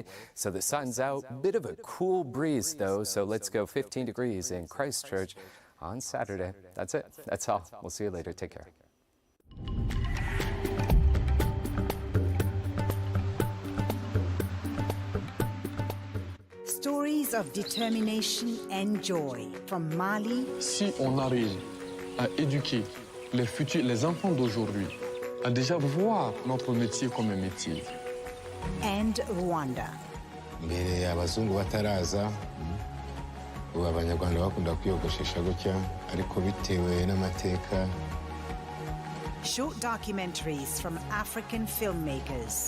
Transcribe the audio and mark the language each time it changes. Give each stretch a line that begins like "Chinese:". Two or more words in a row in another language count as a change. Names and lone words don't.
English: So the sun's out, bit of a cool breeze though, so let's go 15 degrees in Christchurch on Saturday. That's it. That's all. We'll see you later. Take care. Stories of determination and joy from Mali.
French: Si on arrive à éduquer les enfants d'aujourd'hui à déjà voir notre métier comme un métier.
English: And Rwanda.
Kinyarwanda: Mbere abazungu bataraza ubu abanyarwanda bakunda kwiyogoshesha gutya ariko bitewe n'amateka.
English: Short documentaries from African filmmakers.